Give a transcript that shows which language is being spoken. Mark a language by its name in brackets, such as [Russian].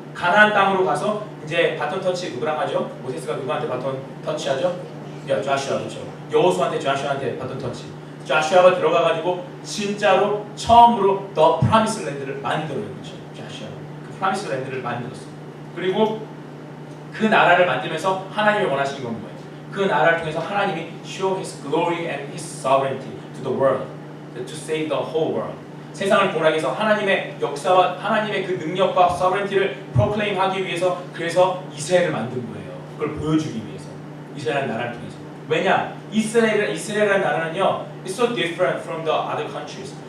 [Korean] 가나안 땅으로 가서 이제 바톤 터치 누구랑 하죠? 모세스가 누구한테 바톤 터치하죠? 조슈아, 그렇죠. 여호수아한테 조슈아한테 바톤 터치. 조슈아가 들어가가지고 진짜로 처음으로 더 프라미스 랜드를 만들어요. 그렇죠. 조슈아. 그 프라미스 랜드를 만들었어요. 그리고 그 나라를 만들면서 하나님이 원하시는 건 뭐예요? 그 나라를 통해서 하나님이 [English] show His glory and His sovereignty to the world, to save the whole world. [Korean] 세상을 보라기 위해서 하나님의 역사와 하나님의 그 능력과 sovereignty를 proclaim하기 위해서, 그래서 이스라엘을 만든 거예요. 그걸 보여주기 위해서, 이스라엘 나라를 통해서. 왜냐? 이스라엘이라는 나라는요, [English] it's so different from the other countries.